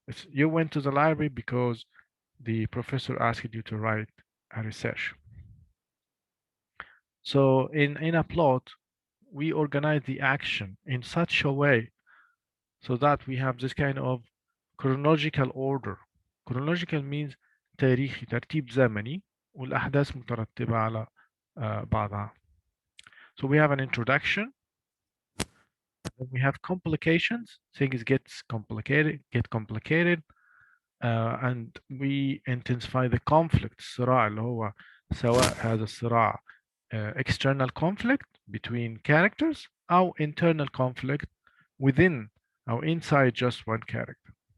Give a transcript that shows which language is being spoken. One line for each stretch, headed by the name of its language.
English: You went to the library because the professor asked you to write a research. So in a plot, we organize the action in such a way so that we have this kind of chronological order. Chronological means
Arabic: تاريخي، ترتيب زمني، والأحداث مترتبة على بعضها.
English: So we have an introduction, then we have complications, things get complicated, and we intensify the conflict.
Arabic: الصراع اللي هو سواء هذا الصراع
English: external conflict between characters or internal conflict within or inside just one character.